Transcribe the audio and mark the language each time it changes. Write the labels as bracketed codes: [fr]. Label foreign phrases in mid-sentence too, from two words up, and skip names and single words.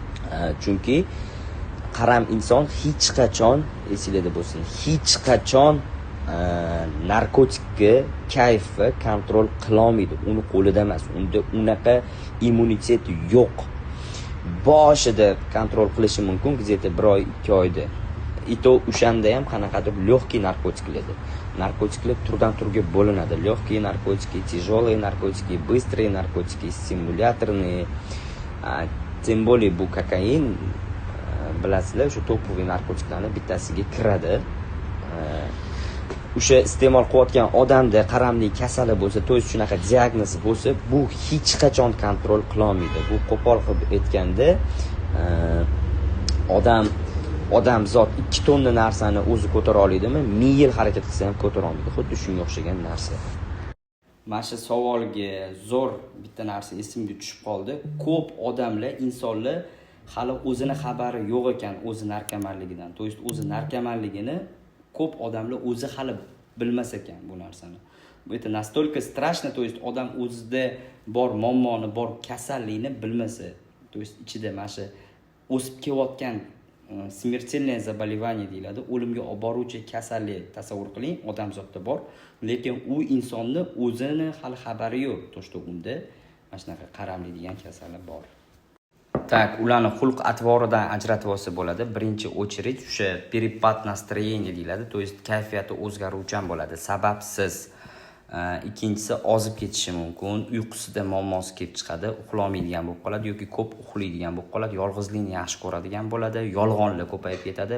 [uz] Chunki qaram inson hech qachon esingizda bo'lsin, hech qachon narkotikga kayfni kontrol qila olmaydi. Uni qo'lida emas. Unda unaqa immunitet yo'q. Boshida kontrol qilishi mumkin, где-то 1 oy, 2 oyda. Ito o'shanda ham qanaqadir lегкий narkotiklar. Narkotiklar turdan turga bo'linadi. [ru] Легкие наркотики, тяжелые наркотики, быстрые наркотики, стимуляторные. Тем более [uz] bu kokain bilasizlar, shu topoviy narkotiklarning bittasiga kiradi. O'sha iste'mol qilayotgan odamda qaramlik kasali bo'lsa, to'g'ri shunaqa diagnoz bo'lsa, bu hech qachon kontrol qila olmaydi. Bu qo'pol qilib aytganda, odamzod 2 tonna narsani o'zi ko'tara oladimi? 1000 yil harakat qilsa ham ko'tara olmaydi. Xuddi shunga o'xshagan narsa. Mana shu savolga zo'r bitta narsa esimga tushib qoldi. Ko'p odamlar, insonlar hali o'zini xabari yo'q ekan o'zi narkomanligidan. [ru] То есть [uz] o'zi narkomanligini ko'p odamlar o'zi hali bilmas ekan bu narsani. Bu [ru] это настолько страшно, то есть [uz] odam o'zida bor muammoni, bor kasallikni bilmasa, [ru] то есть [uz] ichida mana shu o'sib kelayotgan [ru] смертельное заболевание [uz] deyiladi, o'limga olib boruvchi kasallik tasavvur qiling, odamzodda bor, lekin u insonni o'zini hali xabari yo'q, [ru] то что [uz] unda mana shunaqa qaramlik degan kasallik bor. Tak, ularni xulq atvoridan ajratib olsa bo'ladi. Birinchi очередь o'sha [ru] перепад настроения [uz] deyiladi, [ru] то есть [uz] kayfiyati o'zgaruvchan bo'ladi, sababsiz. Ikkinchisi ozib ketishi mumkin, uyqusida muammosi kelib chiqadi, uxlolmaydigan bo'lib qoladi yoki ko'p uxlaydigan bo'lib qoladi, yolg'izlikni yaxshi ko'radigan bo'ladi, yolg'onlar ko'payib ketadi.